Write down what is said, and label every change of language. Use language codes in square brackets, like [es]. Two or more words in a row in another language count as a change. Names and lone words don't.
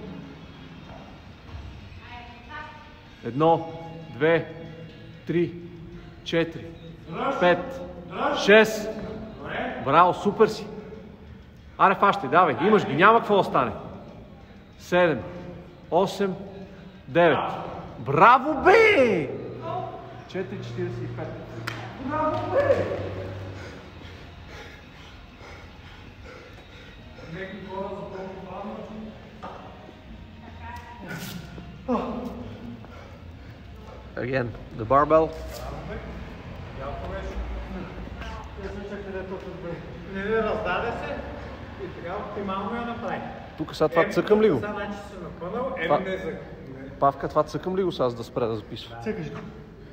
[bg] 1, 2, 3, 4, 5, 6. Браво, супер си. Аре, фащай, давай, имаш ги, няма какво да стане. 7, 8, 9. Браво, бе! 4,45. Браво, бе! [en] Again, the barbell. [bg] Не, раздаде се и така оптимално я направи. Тук сега това цъкам ли го? Сега значи си напънал, Павка, това цъкам ли го сега, за да спре да записва? Цъкаш го.